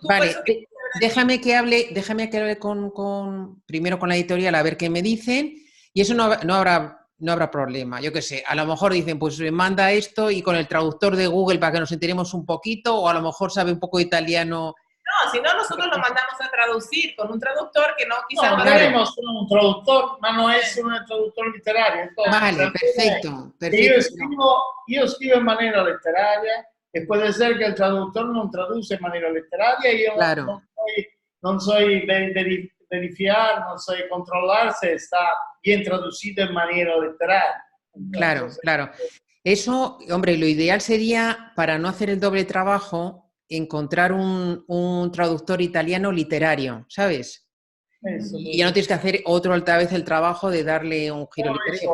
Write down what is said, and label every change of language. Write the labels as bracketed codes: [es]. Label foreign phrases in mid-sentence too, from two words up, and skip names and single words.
[es] vale, déjame que hable primero con la editorial a ver qué me dicen, y eso no habrá problema, yo qué sé, a lo mejor dicen, pues manda esto y con el traductor de Google para que nos enteremos un poquito, o a lo mejor sabe un poco de italiano. No, si no, nosotros lo mandamos a traducir con un traductor que no quizás... No, tenemos un traductor, ma no es un traductor literario. Entonces, vale, perfecto. [it] Io scrivo in maniera letteraria e può essere che il traduttore non traduce in maniera letteraria e io [es] claro. [it] non so verificar, non so controlar [es] se está bien traducido en manera literaria. Entonces, claro. Eso, hombre, lo ideal sería, para no hacer el doble trabajo, encontrar un traductor italiano literario, ¿sabes? Y ya no tienes que hacer otra vez el trabajo de darle un giro literario.